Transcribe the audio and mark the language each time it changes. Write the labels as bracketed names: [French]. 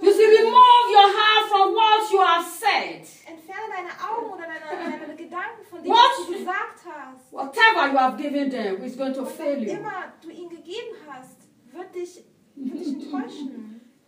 [English] You see, remove your heart from what you have said. [German] Entferne deine Augen oder deine Gedanken von dem, was du gesagt hast. [English] Whatever you have given them is going to fail you. [German] Was immer du ihnen gegeben hast, wird dich enttäuschen.